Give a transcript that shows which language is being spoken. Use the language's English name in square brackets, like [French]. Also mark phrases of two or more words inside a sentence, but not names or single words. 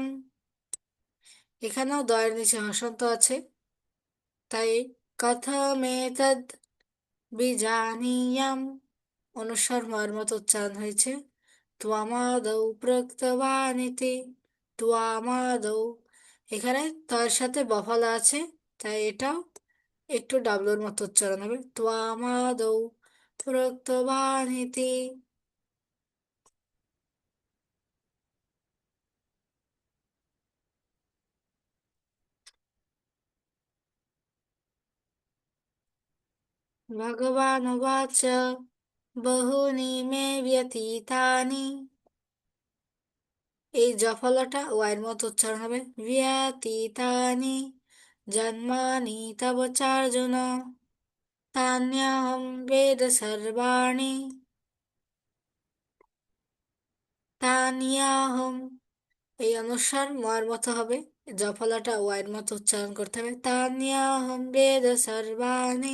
[Bangla] এখানেও দয়ের নিচে হসন্ত আছে, তাই [Sanskrit] कथमेतद विजानीयाम, [Bangla] অনুস্বার ময়ের মতো উচ্চারণ হয়েছে। [Sanskrit] त्वमादौ प्रक्तवानिति, त्वमादौ। [Bangla] এখানে তার সাথে বফলা আছে, তাই এটাও একটু ডাবলুর মতো উচ্চারণ হবে, [Sanskrit] त्वमादौ प्रक्तवानिति। भगवानुवाच बहुनि मे व्यतीतानि। [Bangla] এই জফলাটা ওয়াইয়ের মতো উচ্চারণ হবে, [Sanskrit] व्यतीतानि जन्मानि तव चार्जुन तान्यहम वेद सर्वाणि। [Bangla] তানিয়াহম, এই অনুস্বার ময়ের মতো হবে, জফলাটা ওয়াইয়ের মতো উচ্চারণ করতে হবে, [Sanskrit] तानियाहम वेद सर्वाणि।